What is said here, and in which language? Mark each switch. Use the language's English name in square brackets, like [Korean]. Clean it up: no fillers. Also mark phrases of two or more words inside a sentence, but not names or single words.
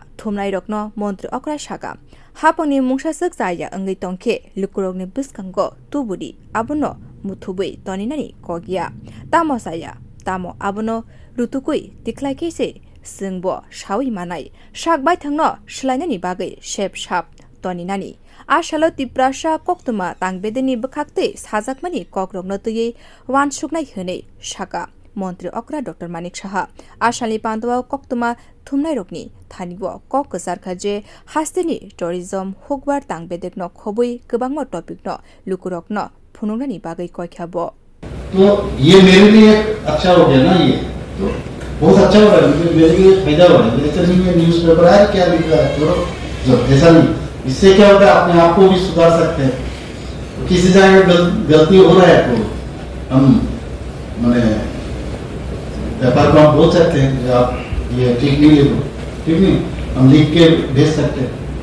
[Kok Borok] thumnai rokno montri okra shaka hapangni mungsasak jaya angai tongkhe lukurokni biskango tubudi abono muthubui toninani kogia tamo saya tamo abono rutukui tiklaikese singbo shawi manai shakbai thangno shlainani bagai shep shap toninani ashalo tiprasa koktwma tangbedekni bkhakte sajakmani kokrokno tuye wansuknai hene shaka montri okra Dr. Manik Shaha ashali pandawa koktwma thumnai rokni thanibo kok ksar khaje hasteni tourism hukbar tangbedekno khobui kwbangma topic no lukurokno phunungnani bagai koikhabo [Hindi] तो ये मेरे लिए अच्छा हो गया ना ये तो बहुत अच्छा हो रहा है मेरे लिए फायदा हो रहा है ऐसा नहीं है न्यूज़पेपर है क्या लिख रहा है तो जो ऐसा नहीं इससे क्या होता है अपने आप को भी सुधार सकते हैं तो किसी जगह गलती हो रहा है तो हम मैंने व्यापार को हम बोल सकते हैं कि आप ये ठीक नहीं लिखो ठीक नहीं हम लिख के भेज सकते हैं